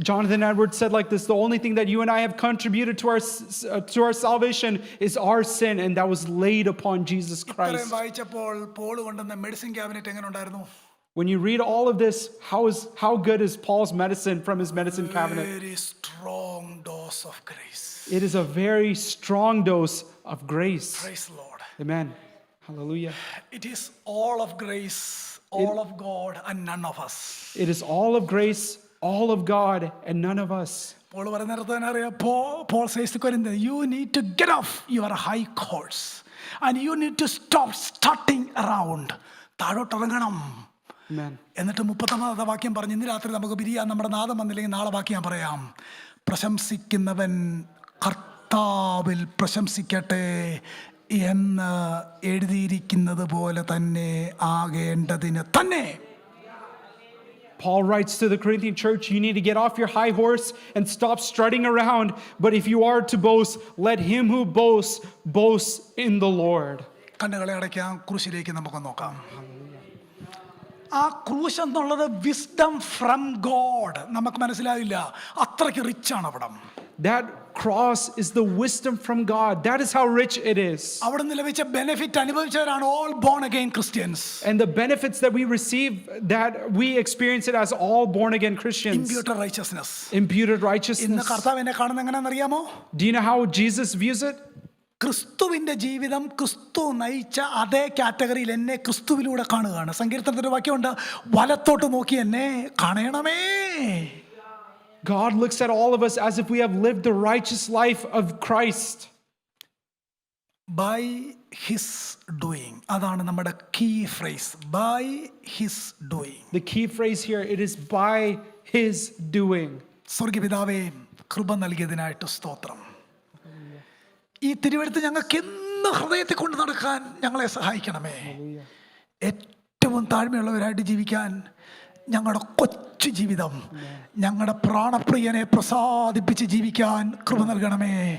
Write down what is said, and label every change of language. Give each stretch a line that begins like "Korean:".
English: Jonathan Edwards said like this, the only thing that you and I have contributed to our salvation is our sin, and that was laid upon Jesus Christ.
Malayalam: വായിച്ചപ്പോൾ Paul കൊണ്ടുവന്ന medicine cabinet എങ്ങനെ ഉണ്ടായിരുന്നു?
English: When you read all of this, how good is Paul's medicine from his medicine cabinet? Very strong dose of grace. It is a very strong dose of grace. Praise the Lord. Amen. Hallelujah. It is all of grace, all of God, and none of us. It is all of grace, all of God, and none of us. Paul
Malayalam: പറയുന്നിടത്ത് തന്നെ അറിയാം,
English: Paul says to Corinthians, you need to get off your high horse and you need to stop starting around.
Malayalam: താഴോട്ടിറങ്ങണം. എന്നിട്ട് 30-ാമത്തെ വാക്യം പറഞ്ഞു. ഇന്ന് രാത്രി നമുക്ക് പിരിയാൻ, നമ്മുടെ നാദം വന്നില്ലെങ്കിൽ നാളെ വാക്യം ഞാൻ പറയാം. പ്രശംസിക്കുന്നവൻ കർത്താവിൽ പ്രശംസിക്കട്ടെ എന്ന് എഴുതിയിരിക്കുന്നത് പോലെ തന്നെ ആകേണ്ടതിന് തന്നെ.
English: Paul writes to the Corinthian church, you need to get off your high horse and stop strutting around. But if you are to boast, let him who boasts, boast in the Lord.
Malayalam: കണ്ണുകളെ അടയ്ക്കാം, ക്രൂശിലേക്ക് നമുക്ക് നോക്കാം. ആ ക്രൂശ് എന്നുള്ളത്
English: Wisdom from God.
Malayalam: നമുക്ക് മനസ്സിലാവില്ല, അത്രയ്ക്ക് റിച്ച് ആണ് അവിടെ.
English: That cross is the wisdom from God. That is how rich it is.
Malayalam: അവിടെ നിന്ന് ലഭിച്ച benefit അനുഭവിച്ചവരാണ്
English: all born again Christians. And the benefits that we receive, that we experience it as all born again Christians. Imputed righteousness. Imputed righteousness.
Malayalam: ഇന്ന് കർത്താവ് എന്നെ കാണുന്നത് എങ്ങനെയാണെന്ന് അറിയാമോ?
English: Do you know how Jesus views it?
Malayalam: ക്രിസ്തുവിൻ്റെ ജീവിതം, ക്രിസ്തു നയിച്ച അതേ കാറ്റഗറിയിൽ എന്നെ ക്രിസ്തുവിലൂടെ കാണുകയാണ്. സങ്കീർത്തനത്തിൻ്റെ വാക്യമുണ്ട്, വലത്തോട്ട് നോക്കി എന്നെ കാണണമേ.
English: God looks at all of us as if we have lived the righteous life of Christ. By his doing.
Malayalam: അതാണ് നമ്മുടെ key phrase.
English: By his doing. The key phrase here, it is by his doing.
Malayalam: സ്വർഗ്ഗപിതാവേ, കൃപ നൽകിയതിനായിട്ട് സ്തോത്രം. ഈ തിരുവെഴുത്ത് ഞങ്ങൾക്ക് എന്ന് ഹൃദയത്തിൽ കൊണ്ട് നടക്കാൻ ഞങ്ങളെ സഹായിക്കണമേ. ഏറ്റവും താഴ്മയുള്ളവരായിട്ട് ജീവിക്കാൻ ഞങ്ങളുടെ കൊച്ചു ജീവിതം, ഞങ്ങളുടെ പ്രാണപ്രിയനെ പ്രസാദിപ്പിച്ച് ജീവിക്കാൻ കൃപ നൽകണമേ.